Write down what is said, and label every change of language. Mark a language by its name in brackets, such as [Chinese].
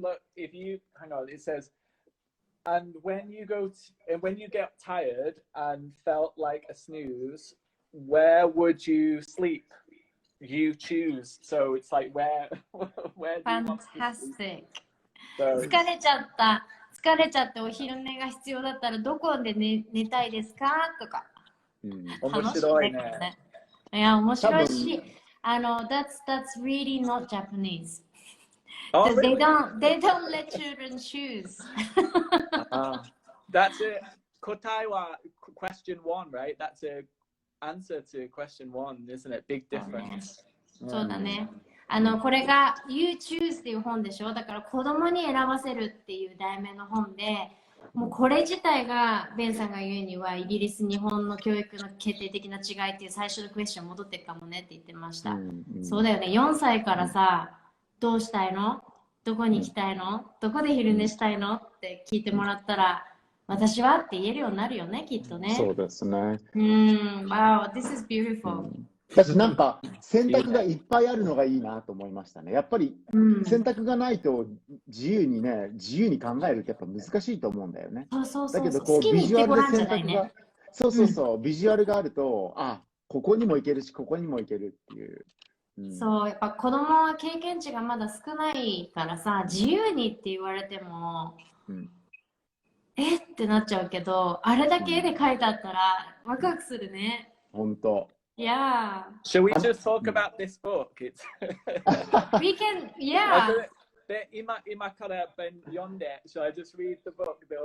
[English] Look, if you hang on, it says, and when you get tired and felt like a snooze, where would you sleep? You choose. So it's like where do you want to Fantastic. sleep? [Japanese] 疲れちゃった。疲れちゃってお昼寝が必要だったらどこで寝たいですかとか。面白いね。いや、面白いし、 [English] that's really not Japanese. Oh, They really? don't let children choose. That's it. [Japanese] 答えは [English] question one, right? That's a answer to question one, isn't it? Big difference. [Japanese] そうだね。これが You Choose っていう本でしょ。だから子供に選ばせるっていう題名の本で、もうこれ自体がベンさんが言うにはイギリス、日本の教育の決定的な違いっていう最初のクエスチョン戻っていくかもねって言ってました。そうだよね。 4歳からさ、どうしたいの？どこに行きたいの？どこで昼寝したいの？って聞いてもらったら、私はって言えるようになるよね、きっとね。そうですね。 [English] Wow, this is beautiful. [Japanese] 私なんか選択がいっぱいあるのがいいなと思いましたね。やっぱり選択がないと自由に考えるってやっぱ難しいと思うんだよね。だけどこうビジュアルで選択が、ビジュアルがあると、ここにも行けるし、ここにも行けるっていう。そう、やっぱ子供は経験値がまだ少ないからさ、自由にって言われても、ってなっちゃうけど、あれだけ絵で描いてあったらワクワクするね。本当。 [English] Yeah. Shall we just talk about this book? We can, yeah. [Japanese] 今から読んで、 [English] shall I just read the book?